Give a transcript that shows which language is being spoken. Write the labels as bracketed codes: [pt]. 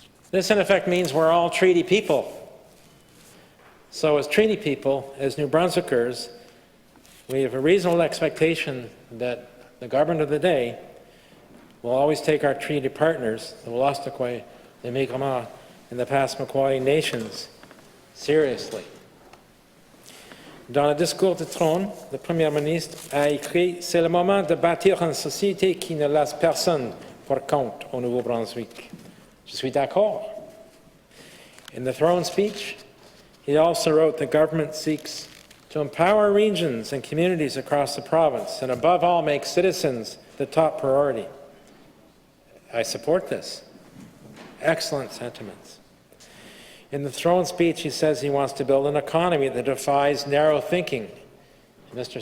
[en] This, in effect, means we're all treaty people. So as treaty people, as New Brunswickers, we have a reasonable expectation that the government of the day will always take our treaty partners, the Wolastoqey, the Mi'kmaq, and the Passamaquoddy nations, seriously. [fr] Dans le discours de Trône, le Premier ministre a écrit « C'est le moment de bâtir une société qui ne laisse personne pour compte au nouveau-brunswick ». Je suis d'accord. [en] In the Throne speech, he also wrote the government seeks to empower regions and communities across the province and above all make citizens the top priority. I support this. Excellent sentiments. In the Throne speech, he says he wants to build an economy that defies narrow thinking. Mr.